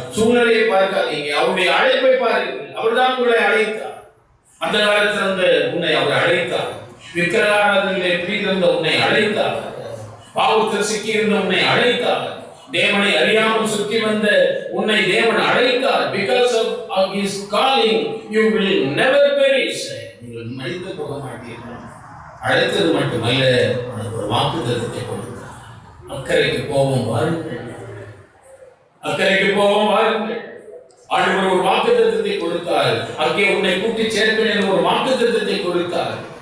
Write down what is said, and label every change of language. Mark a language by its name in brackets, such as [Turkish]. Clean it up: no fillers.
[Tamil] சூழ்நிலையை பார்க்காதீங்க, அவருடைய அழைப்பை பாருங்கள். அவர்தான் உங்களை அழைத்தார். அந்த காலத்தில் உன்னை அவர் அழைத்தார். விக்கிரகாராதனையிலே பிரிந்திருந்த உன்னை அழைத்தார். பாவத்தில் சிக்கியிருந்த உன்னை அழைத்தார். தேவனை அறியாமல் சுற்றி வந்த உன்னை தேவன் அழைத்தார். [English] Because of his calling you will never perish. [Tamil] நீங்கள் மரித்து போக மாட்டீர்கள். அழைத்தது மட்டுமல்ல, உனக்கு ஒரு வாக்குத்தத்தத்தை கொடுத்தார். அக்கறைக்கு போவோம் வாருங்கள், அக்கறைக்கு போவோம் வாருங்கள். ஆண்டவர் ஒரு வாக்குத்தத்தத்தை கொடுத்தார். அங்கே உன்னை கூட்டி சேர்ப்பேன் ஒரு வாக்குத்தத்தத்தை கொடுத்தார்.